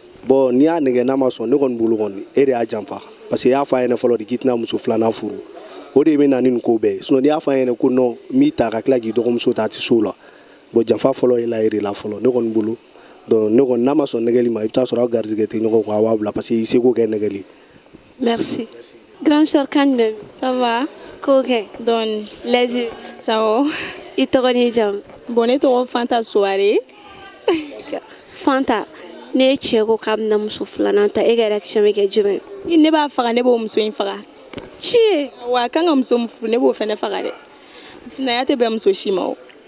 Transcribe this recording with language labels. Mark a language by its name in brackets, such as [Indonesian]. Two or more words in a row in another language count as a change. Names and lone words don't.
[Bambara] Bon n'i y'a nɛgɛ n'a ma sɔn ne kɔni bolo kɔni e de y'a janfa [French] parce que [Bambara] i y'a fɔ a ɲɛna fɔlɔ de k'i tɛna muso filanan furu o de bɛ na ni nin ko bɛɛ ye sinon n'i y'a fɔ a ɲɛna ko non min ta ka tila k'i dɔgɔmuso ta a tɛ se o la bon janfa fɔlɔ ye la e de la fɔlɔ ne kɔni bolo donc ne kɔni n'a ma sɔn nɛgɛli ma i bɛ taa sɔrɔ aw garizigɛ tɛ ɲɔgɔn kɔ a b'a bila [French] parce que [Bambara] i seko kɛ nɛgɛli. Merci. [French] Grande sœur [Bambara] kan jumɛn? [French] Ça va? [Bambara] Ko kɛ. Dɔɔni. Lezi. [French] Ça va? [Bambara] I tɔgɔ n'i jamu? Bon ne tɔgɔ Fanta Suware. Fanta ne cɛ ko k'a bɛna muso filanan ta e ka réaction bɛ kɛ jumɛn? Ne b'a faga ne b'o muso in faga. Ci. Wa a kan ka muso min furu ne b'o fɛnɛ faga dɛ. Sinaya tɛ bɛn muso si ma o.